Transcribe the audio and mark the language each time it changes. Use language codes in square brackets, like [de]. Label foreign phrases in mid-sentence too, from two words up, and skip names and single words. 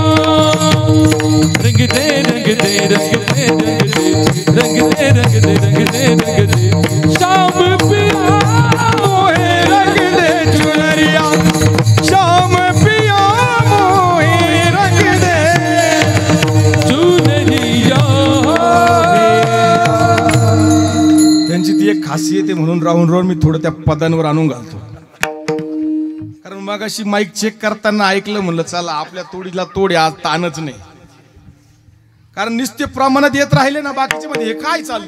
[hi] रंग दे रंग दे रंग दे रंग दे रंग दे रंग दे रंग दे रंग दे. शाम पिया मोरे रंग दे चुनरिया, शाम पिया मोरे रंग दे चुनरिया. [mr] त्यांची ती एक खासियत आहे, म्हणून राहून राहून मी थोडं त्या पदांवर आणून घालतो. कारण मग अशी माईक चेक करताना ऐकलं, म्हणलं चला आपल्या तोडीला तोड, आज ताणच नाही. कारण निस्ते प्रमाणात येत राहिले ना बाकीच्या मध्ये, हे काय चाललं.